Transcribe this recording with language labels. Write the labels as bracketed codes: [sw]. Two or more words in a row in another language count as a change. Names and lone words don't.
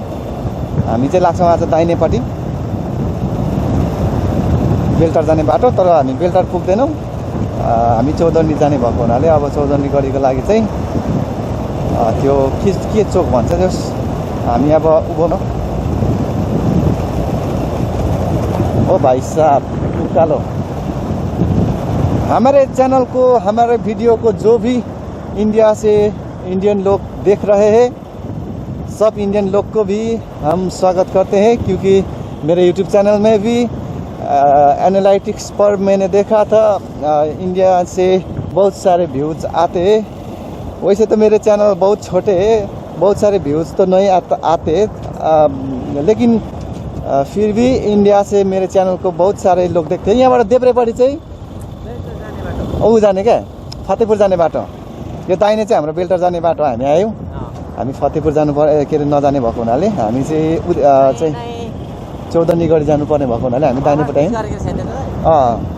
[ne] हामी चाहिँ लाग्छौँ आज दाहिनेपट्टि बेलटार जाने बाटो। तर हामी बेलटार पुग्दैनौँ, हामी चौधन्डी जाने भएको हुनाले अब चौधन्डीगढीको लागि चाहिँ त्यो के चोक भन्छ त्यो हामी अब उभो ओ भाई साहब उकालो। [hi] हमारे चैनल को, हमारे वीडियो को जो भी इंडिया से इंडियन लोग देख रहे हैं, सब इंडियन लोग को भी हम स्वागत करते हैं। क्योंकि मेरे यूट्यूब चैनल में भी एनालिटिक्स पर मैंने देखा था इंडिया से बहुत सारे व्यूज़ आते हैं। वैसे तो मेरे चैनल बहुत छोटे हैं, बहुत सारे व्यूज़ तो नहीं आते लेकिन फिर भी इंडिया से मेरे चैनल को बहुत सारे लोग देखते हैं। [ne] यहाँबाट देब्रेपट्टि चाहिँ ऊ जाने क्या फतेहपुर जाने बाटो। यो दाहिने चाहिँ हाम्रो बेल्टार जाने बाटो। हामी आयौँ, हामी फतेहपुर जानु पर्यो के अरे नजाने भएको हुनाले हामी चाहिँ चौधन्डीगढी जानुपर्ने भएको हुनाले हामी दाहिनेपट्टि आयौँ।